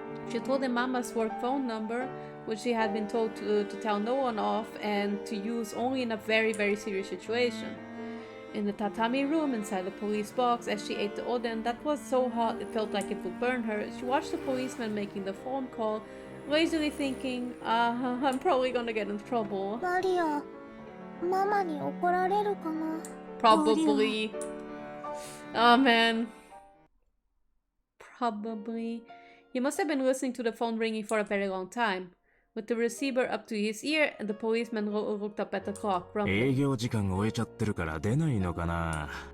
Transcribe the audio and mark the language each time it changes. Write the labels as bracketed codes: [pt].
[en] She told him Mama's work phone number, which she had been told to tell no one of and to use only in a very, very serious situation. In the tatami room inside the police box, as she ate the oden that was so hot it felt like it would burn her, she watched the policeman making the phone call, lazily thinking, I'm probably gonna get in trouble. [ja] マリア、ママに怒られるかな。 [en] Probably. Oh man. Probably. He must have been listening to the phone ringing for a very long time. With the receiver up to his ear, and the policeman looked up at the clock, grumbling. [ja] 営業時間終えちゃってるから出ないのかな。